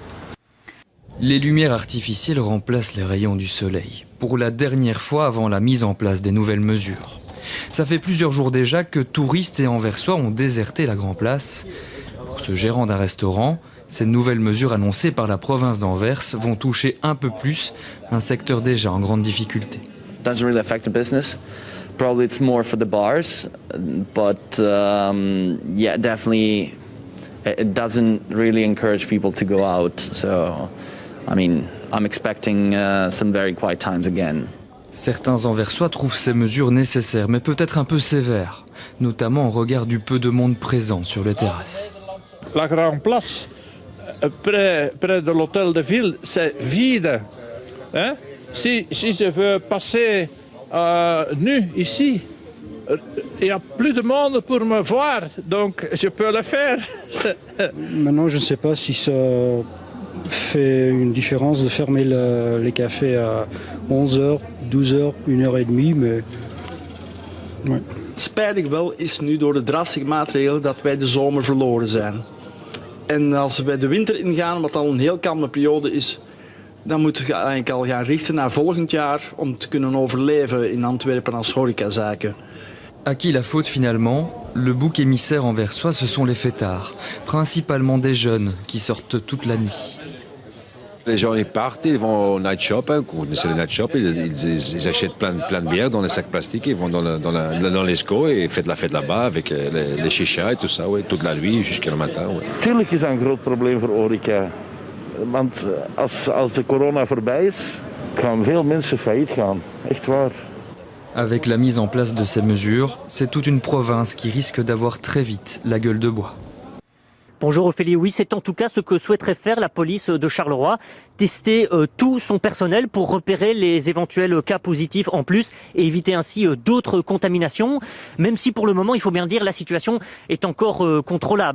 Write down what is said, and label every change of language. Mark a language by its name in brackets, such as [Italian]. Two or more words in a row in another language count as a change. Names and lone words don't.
[French] Les lumières artificielles remplacent les rayons du soleil, pour la dernière fois avant la mise en place des nouvelles mesures. Ça fait plusieurs jours déjà que touristes et anversois ont déserté la Grand Place. Pour ce gérant d'un restaurant, ces nouvelles mesures annoncées par la province d'Anvers vont toucher un peu plus un secteur déjà en grande difficulté. [English] Doesn't really affect the business. Probably it's more for the bars, but yeah, definitely it doesn't really encourage people to go out. So, I mean, I'm expecting some very quiet times again. [French] Certains Anversois trouvent ces mesures nécessaires, mais peut-être un peu sévères, notamment au regard du peu de monde présent sur les terrasses. La Grande Place, près de l'hôtel de ville, c'est vide. Hein? Si je veux passer nu ici, il n'y a plus de monde pour me voir, donc je peux le faire. Maintenant, je ne sais pas si ça fait une différence de fermer les cafés à 11h, 12h, 1h30, mais... Ouais. [Dutch] Spijtig wel is nu door de drastische maatregelen dat wij de zomer verloren zijn. En als we de winter ingaan, wat al een heel kalme periode is, dan moeten we eigenlijk al gaan richten naar volgend jaar om te kunnen overleven in Antwerpen als horecazaken. [French] À qui la faute finalement? Le bouc émissaire anversois, ce sont les fêtards, principalement des jeunes qui sortent toute la nuit. Les gens ils partent, ils vont au [English] night shop, [French] hein, vous connaissez le [English] night shop, [French] ils achètent plein de bières dans les sacs plastiques, ils vont dans les SCO et font la fête là-bas avec les chichas et tout ça, ouais, toute la nuit jusqu'à le matin. Ouais. [Dutch] Tuurlijk is dat een groot probleem voor horeca. Want als de corona voorbij is, gaan veel mensen failliet gaan. Echt waar. [French] Avec la mise en place de ces mesures, c'est toute une province qui risque d'avoir très vite la gueule de bois. Bonjour Ophélie, oui, c'est en tout cas ce que souhaiterait faire la police de Charleroi, tester tout son personnel pour repérer les éventuels cas positifs en plus et éviter ainsi d'autres contaminations, même si pour le moment, il faut bien dire, la situation est encore contrôlable.